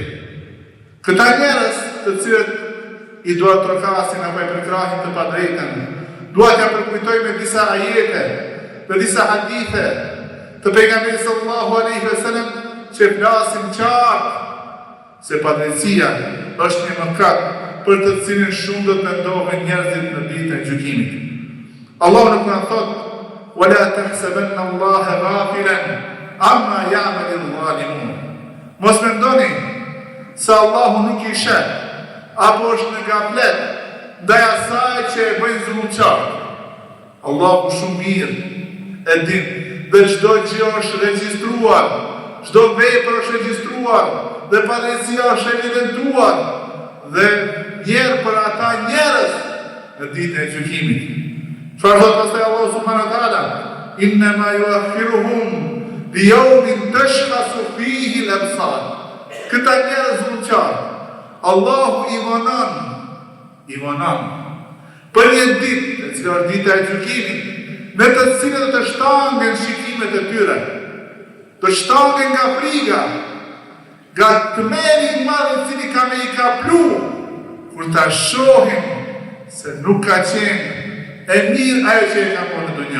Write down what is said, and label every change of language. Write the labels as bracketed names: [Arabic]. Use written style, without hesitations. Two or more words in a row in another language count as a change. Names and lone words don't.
[Albanian] Këta njerëz të cilët i duat trokasin apo e përkrahin të padrejtën, duat ja përkujtoj me disa ajete, me disa hadithe të pejgamberit [Arabic] صلى الله عليه وسلم [Albanian] që flasin qartë se padrejtësia është një mëkat për të cilin shumë do të mendohen njerëzit në ditën e gjykimit. Allahu në Kur'an thot: [Arabic] "ولا تحسبن الله غافلا عما يعمل الظالمون." [Albanian] Mos mendoni se Allahu nuk i sheh apo është në gaflet ndaj asaj që e bëjnë zullumçarët. Allahu shumë mirë e din dhe çdo gjë është regjistruar, çdo vepër është regjistruar dhe padrejtia është evidentuar dhe njerë për ata njerëz në ditën e gjykimit. Çfarë thot pastaj Allahu [Arabic] سبحانه وتعالى? "إنما يؤخرهم ليوم تشخص فيه الأبصار." [Albanian] Këta njerëz zullumçar, Allahu i vonon për një ditë, e cila është dita e gjykimit, në të cilën do të shtangen shikimet e tyre, të shtangen nga friga, nga tmerri i madh i cili ka me i kaplu, kur ta shohim se nuk ka qenë e mirë ajo që e ka po në dunjë.